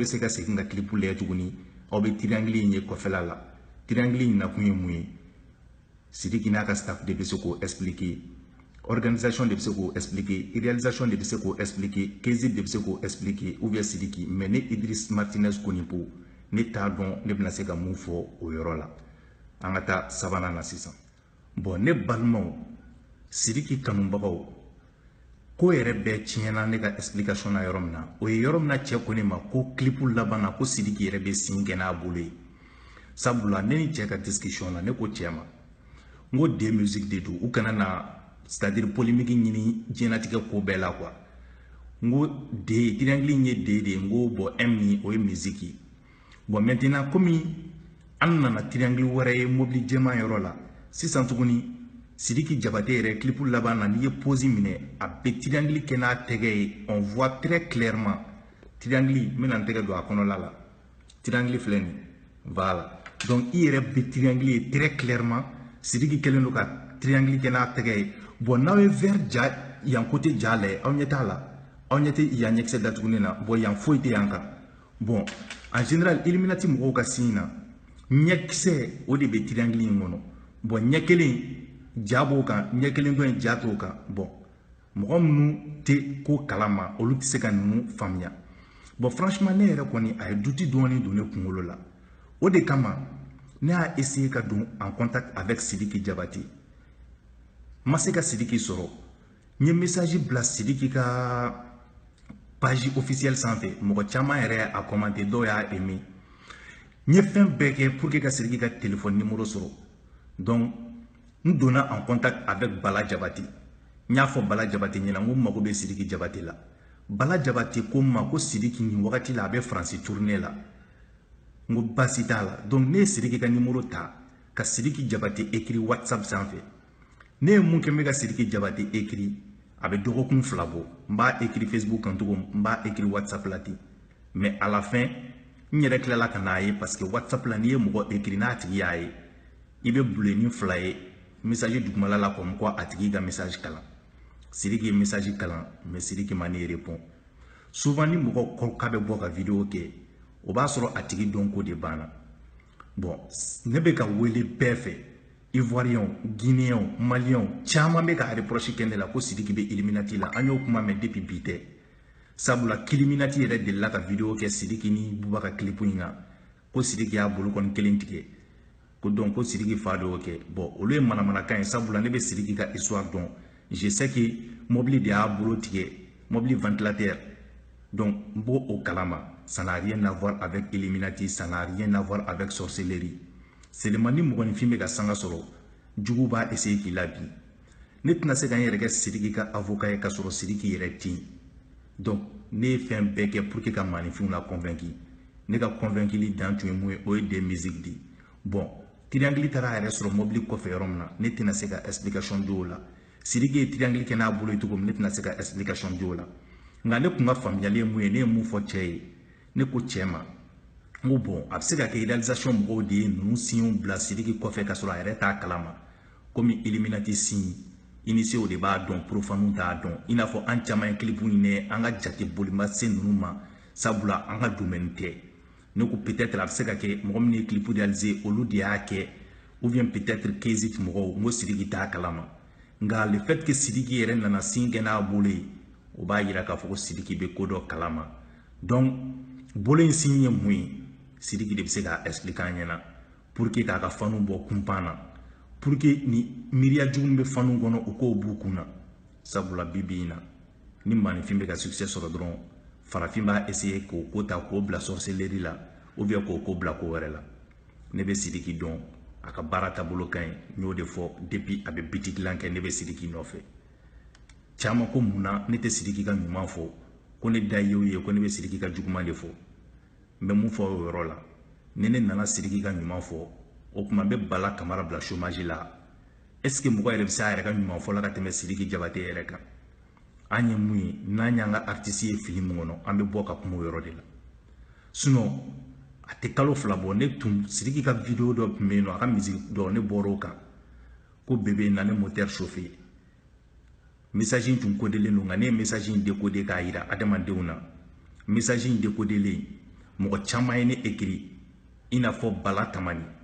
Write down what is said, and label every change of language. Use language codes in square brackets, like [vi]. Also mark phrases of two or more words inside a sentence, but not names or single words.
[bm] se ka segin ka clip lajɛ tuguni aw bɛ triangle in ye kɔfɛla la triangle in na kun ye mun ye Sidiki n'a ka staff de bɛ se k'o expliquer organisation de bɛ se k'o expliquer réalisation de bɛ se k'o expliquer Kezi de bɛ se k'o expliquer [fr] ou bien [bm] Sidiki mais ne Idriss Martinez Konipo ne t'a dɔn ne bɛna se ka mun fɔ o yɔrɔ la an ka taa sabanan na sisan bon ne balimaw Sidiki kanubagaw ko yɛrɛ bɛɛ tiɲɛna ne ka explication na yɔrɔ min na o ye yɔrɔ min na cɛ ko ne ma ko clip laban na ko Sidiki yɛrɛ bɛ sin kɛ n'a bolo ye sabula ne ni cɛ ka discussion na ne ko cɛ ma n ko D musique de don u kana na [fr] c'est-à-dire polémique [bm] ɲini diɲɛlatigɛ ko bɛɛ la quoi n ko D triangle in ye D de ye n ko bon M ni o ye musique ye [fr] bon maintenant [bm] komi an nana triangle wɛrɛ ye mobili jɛman yɔrɔ la sisan tuguni Sidiki Jabate yɛrɛ clip laban na n'i ye pose minɛ a bɛ triangle kɛ n'a tɛgɛ ye [fr] on voit très clairement [bm] triangle n bɛna n tɛgɛ don a kɔnɔla la triangle filɛ nin [fr] voilà donc [bm] i yɛrɛ bɛ triangle ye [fr] très clairement [bm] Sidiki kɛlen don ka triangle kɛ n'a tɛgɛ ye bon n'aw ye vert ja yan côté ja lajɛ aw ɲɛ t'a la aw ɲɛ tɛ yan ɲɛkisɛ datugulen na bon yan foyi tɛ yan kan [fr] bon en général [bm] Illuminati mɔgɔw ka sin na ɲɛkisɛ o de bɛ triangle in kɔnɔ bon ɲɛ kelen ja b'o kan ɲɛ kelen dɔ in ja t'o kan bon mɔgɔ minnu tɛ ko kalama olu tɛ se ka ninnu faamuya [fr] bon franchement [bm] ne yɛrɛ kɔni a ye duti dɔɔni don ne kunkolo la o de kama ne y'a essayer ka don [fr] en contact avec [bm] Sidiki Jabate ma se ka Sidiki sɔrɔ n ye message bila Sidiki ka [fr] page officielle [bm] sanfɛ mɔgɔ caman yɛrɛ a commenté dɔw y'a aimé n ye fɛn bɛɛ kɛ [fr] pour que [bm] ka Sidiki ka [fr] téléphone numéro [bm] sɔrɔ donc n donna [fr] en contact avec [bm] Bala Jabate n y'a fɔ Bala Jabate ɲɛna n ko n mago bɛ Sidiki Jabate la Bala Jabate ko n ma ko Sidiki nin wagati la a bɛ France tournée la n ko baasi t'a la donc ne ye Sidiki ka numéro ta ka Sidiki Jabate écrit WhatsApp sanfɛ ne ye mun kɛ n bɛ ka Sidiki Jabate écrit a bɛ dɔgɔkun 2 bɔ n b'a écrit Facebook kan cogo n b'a écrit WhatsApp la ten [fr] mais à la fin [bm] n yɛrɛ tilala ka n'a ye [fr] parce que [bm] WhatsApp la n'i ye mɔgɔ écrit n'a tigi y'a ye i bɛ bulonni 2 ye message dugumala la [fr] comme quoi [bm] a tigi ka message kalan Sidiki ye message kalan mais Sidiki ma ne répond souvent ni mɔgɔ ko k'a bɛ bɔ ka vidéo kɛ o b'a sɔrɔ a tigi dɔn ko de banna bon ne bɛ ka wele bɛɛ fɛ [fr] Ivoiriens Guinéens Maliens [bm] caman bɛ ka reproche kɛ ne la ko Sidiki bɛ Illuminati la an y'o kuma mɛn depuis bi tɛ sabula Illuminati yɛrɛ delila ka vidéo kɛ Sidiki ni Boubacar clip in kan ko Sidiki y'a bolo kɔni kelen tigɛ ko donc ko Sidiki fa de y'o kɛ bon olu ye manamanakan ye sabula ne bɛ Sidiki ka histoire dɔn [fr] je sais que [bm] mobili de y'a bolo tigɛ mobili ventilateur donc n b'o o kalama [fr] ça n'a rien à voir avec Illuminati ça n'a rien à voir avec sorcellerie seulement [bm] ni mɔgɔninfin bɛ ka sanga sɔrɔ jugu b'a essayer k'i la bi ne tɛna se ka n yɛrɛ kɛ Sidiki ka avocat ye ka sɔrɔ Sidiki yɛrɛ tɛ yen. Donc ne ye fɛn bɛɛ kɛ [fr] pour que [bm] ka maaninfinw la convaincre. Ne ka convaincre dan tun ye mun ye o ye [fr] des musiques [bm] de. Bon triangle taara a yɛrɛ sɔrɔ mobili kɔfɛ yɔrɔ min na ne tɛna se ka explication di o la. Sidiki ye triangle kɛ n'a bolo ye cogo min ne tɛna se ka explication di o la. Nka ne kun ka faamuyali ye mun ye ne ye mun fɔ cɛ ye ne ko cɛ ma n ko bon a bɛ se ka kɛ réalisation mɔgɔw de ye ninnu signw bila Sidiki kɔfɛ ka sɔrɔ a yɛrɛ t'a kalama komi Illuminati [fr] signe initié [bm] o de b'a dɔn profaniw t'a dɔn i n'a fɔ an caman ye clip ɲini an ka jate boli ma se ninnu ma sabula an ka domaine tɛ ne ko peut-être a bɛ se ka kɛ mɔgɔ min ye clip réalisé olu de y'a kɛ [fr] ou bien peut-être [bm] Kezit mɔgɔw n ko Sidiki t'a kalama nka [fr] le fait que [bm] Sidiki yɛrɛ nana signe kɛ n'a bolo ye o b'a yira k'a fɔ ko Sidiki bɛ ko dɔ kalama donc bolo in signe ye mun ye Sidiki de bɛ se k'a expliquer an ɲɛna [fr] pour que [bm] k'a ka fanu bɔ kunpan na [fr] pour que [bm] ni miiriya jugu bɛ fanu kɔnɔ u k'o b'u kun na sabula bi in na ni maaninfin bɛ ka succès sɔrɔ dɔrɔn farafin b'a essayer k'o ko ta k'o bila sorcellerie la [fr] ou bien [bm] k'o ko bila ko wɛrɛ la ne bɛ Sidiki dɔn a ka baara taabolo ka ɲi n y'o de fɔ depuis a bɛ biti dilan kɛ ne bɛ Sidiki nɔfɛ caman ko mun na ne tɛ Sidiki ka ɲuman fɔ ko ne da ye o ye ko ne bɛ Sidiki ka juguman de fɔ n bɛ mun fɔ o yɔrɔ la ni ne nana Sidiki ka ɲuman fɔ o tuma n bɛ Bala Kamara bila chômage la [fr] est-ce que [bm] mɔgɔ yɛrɛ bɛ se a yɛrɛ ka ɲuman fɔ la ka tɛmɛ Sidiki Jabate yɛrɛ kan an ye mun ye n'an y'an ka artiste ye fili mun kɔnɔ an bɛ bɔ ka kuma o yɔrɔ de la sinon a tɛ kalo fila bɔ ne tun Sidiki ka video dɔ tun bɛ yen nɔ a ka musique dɔ ne bɔra o kan ko bébé na ne [fr] moteur chauffer [bm] message in tun codelen don nka ne ye message in décoder k'a yira adamadenw na message in décodelen mɔgɔ caman ye ne écrit i n'a fɔ Bala Tamani